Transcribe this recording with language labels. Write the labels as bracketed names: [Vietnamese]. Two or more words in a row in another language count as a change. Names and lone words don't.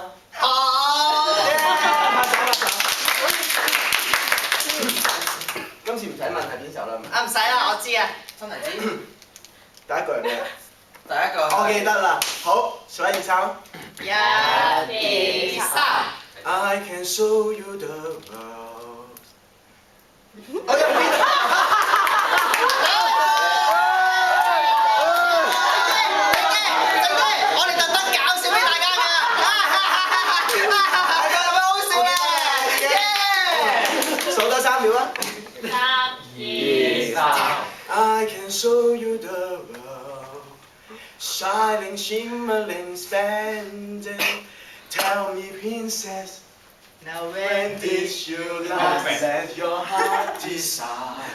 [Cantonese] 好。今次唔使問係邊首啦。啊唔使啦，我知啊。真係知。第一句係咩啊？第一個。我記得啦。好，數一二三。一、二、三。 [English] I can show you the world。 [Cantonese] 我入邊。我哋特登搞笑俾大家㗎。大家有乜好笑咧？數多3秒啊！ 3、2、3。 [English] I can show you the world, shining, shimmering, splendid. Tell me, princess, Now when did you last let your heart decide?